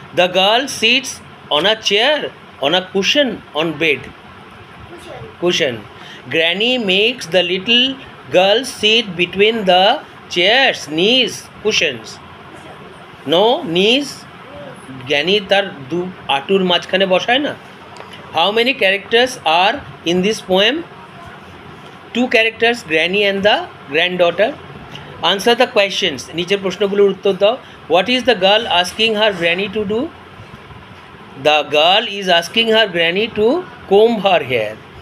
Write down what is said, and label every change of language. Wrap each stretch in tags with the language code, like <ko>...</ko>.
<en>The girl sits on a chair, on a cushion, on bed. Cushion. Granny makes the little girl sit between the chairs, knees, cushions. No, knees.</en> <bn>Granny তার দু আঁটুর মাঝখানে বসায় না।</bn> <en>How many characters are in this poem? 2 characters, Granny and the granddaughter. Answer the questions.</en> <bn>নিচের প্রশ্নগুলোর উত্তর দাও।</bn> <en>What is the girl asking her granny to do? The girl is asking her granny to comb her hair.</en>